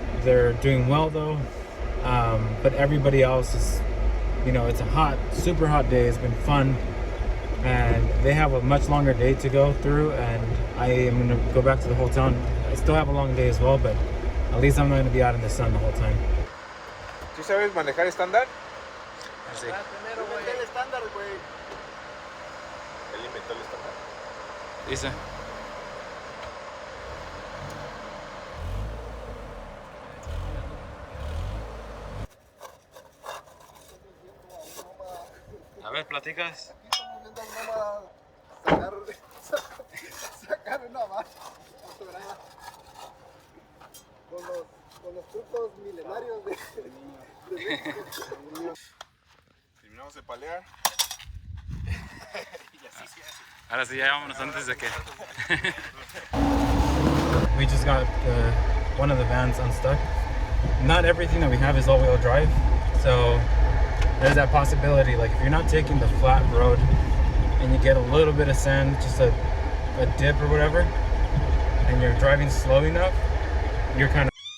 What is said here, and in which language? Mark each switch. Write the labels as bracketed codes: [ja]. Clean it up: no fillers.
[en] They're doing well though, but everybody else is, it's a super hot day. It's been fun. And they have a much longer day to go through, and I am going to go back to the hotel. I still have a long day as well, but at least I'm not going to be out in the sun the whole time. [es] ¿Tú sabes manejar estándar? Sí. El estándar, güey. Él inventó el estándar. Dice. A ver, platicas. Aquí estamos viendo nómadas. Terminamos de palear. Ahora sí, ya vámonos antes de que. [en] We just got one of the vans unstuck. Not everything that we have is all-wheel drive, so there's that possibility. Like if you're not taking the flat road and you get a little bit of sand, just a dip or whatever, and you're driving slow enough, you're kind of.